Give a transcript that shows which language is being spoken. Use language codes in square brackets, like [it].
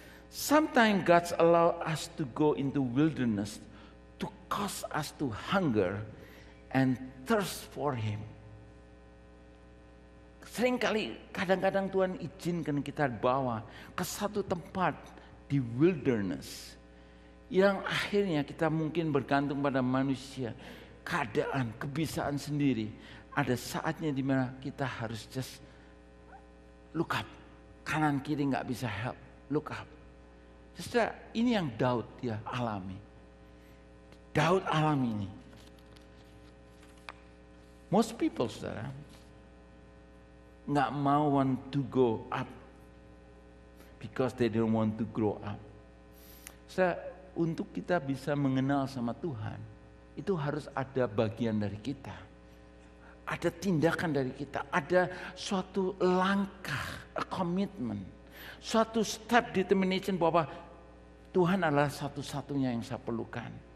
[en] Sometimes God allow us to go into wilderness to cause us to hunger and thirst for Him. [id] Seringkali kadang-kadang Tuhan izinkan kita bawa ke satu tempat di wilderness yang akhirnya kita mungkin bergantung pada manusia, keadaan, kebiasaan sendiri. Ada saatnya di mana kita harus [en] just look up, [id] kanan kiri nggak bisa help, [en] look up. [id] Saudara, ini yang Daud dia alami. Daud alami ini. [en] Most people, saudara, [id] nggak mau [en] want to go up because they don't want to grow up. [id] Saudara, untuk kita bisa mengenal sama Tuhan, itu harus ada bagian dari kita. Ada tindakan dari kita, ada suatu langkah, [en] a commitment, [id] suatu step determination bahwa Tuhan adalah satu-satunya yang saya perlukan.